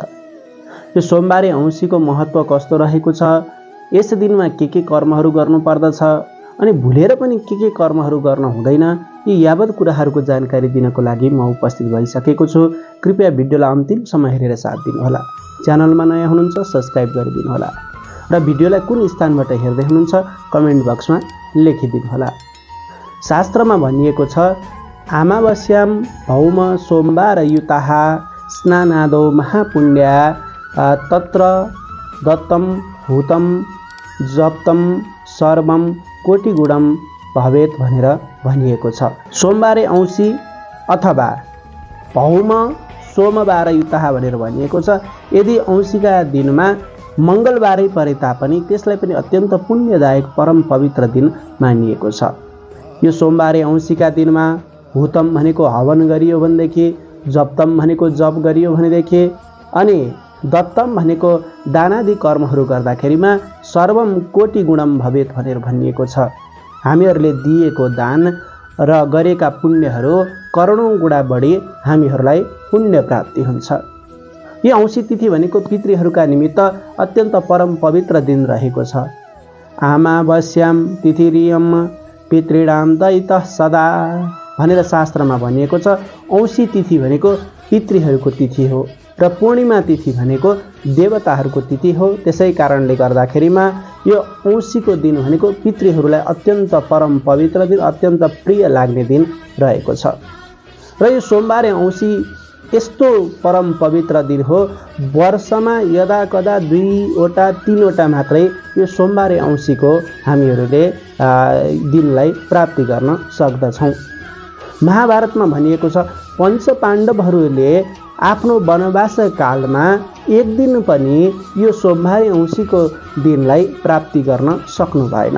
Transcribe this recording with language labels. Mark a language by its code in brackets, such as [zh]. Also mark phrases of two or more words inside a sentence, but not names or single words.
[ne] यो सोमबारे औँसीको महत्त्व कस्तो रहेको छ, यस दिनमा के कर्महरू गर्नुपर्दछ अनि भुलेर पनि के कर्महरू गर्न हुँदैन, यी यावत कुराहरूको जानकारी दिनको लागि म उपस्थित भइसकेको छु। कृपया भिडियोलाई अन्तिमसम्म हेरेर साथ दिनुहोला। च्यानलमा नयाँ हुनुहुन्छ सब्स्क्राइब गरिदिनुहोला र भिडियोलाई कुन स्थानबाट हेर्दै हुनुहुन्छ कमेन्ट बक्समा लेखिदिनुहोला। शास्त्रमा भनिएको छ, [sa] अमावस्याम भौम सोमबार युताः स्नानादो महापुण्या तत्र दत्तम हुतम जप्तम सर्वम कोटिगुणम भवेत [ne] भनेर भनिएको छ। सोमबारे औँसी अथवा [sa] भौम सोमबार युताः [ne] भनेर भनिएको छ। यदि औँसीका दिनमा मङ्गलबारै परे तापनि त्यसलाई पनि अत्यन्त पुण्यदायक परम पवित्र दिन मानिएको छ। यो सोमबारे औँसीका दिनमा हुतम भनेको हवन गरियो भनेदेखि, जप्तम भनेको जप गरियो भनेदेखि अनि दत्तम भनेको दानादि कर्महरू गर्दाखेरिमा [sa] सर्वम कोटि गुणम भवेत [ne] भनेर भनिएको छ। हामीहरूले दिएको दान र गरेका पुण्यहरू करोडौँ गुणा बढी हामीहरूलाई पुण्य प्राप्ति हुन्छ। यो औँसी तिथि भनेको पितृहरूका निमित्त अत्यन्त परम पवित्र दिन रहेको छ। [sa] अमावस्याम तिथिरियम पितृणाम दयितः सदा [ne] भनेर शास्त्रमा भनिएको छ। औँसी तिथि भनेको पितृहरूको तिथि हो र पूर्णिमा तिथि भनेको देवताहरूको तिथि हो। त्यसै कारणले गर्दाखेरिमा यो औँसीको दिन भनेको पितृहरूलाई अत्यन्त परम पवित्र दिन, अत्यन्त प्रिय लाग्ने दिन रहेको छ। र यो सोमबारे औँसी यस्तो परम पवित्र दिन हो, वर्षमा यदा कदा 2वटा 3वटा मात्रै यो सोमबारे औँसीको हामीहरूले दिनलाई प्राप्ति गर्न सक्दछौँ। महाभारतमा भनिएको छ, पञ्च पाण्डवहरूले आफ्नो वनवास कालमा एक दिन पनि यो सोमबारे औँसीको दिनलाई प्राप्ति गर्न सक्नु भएन।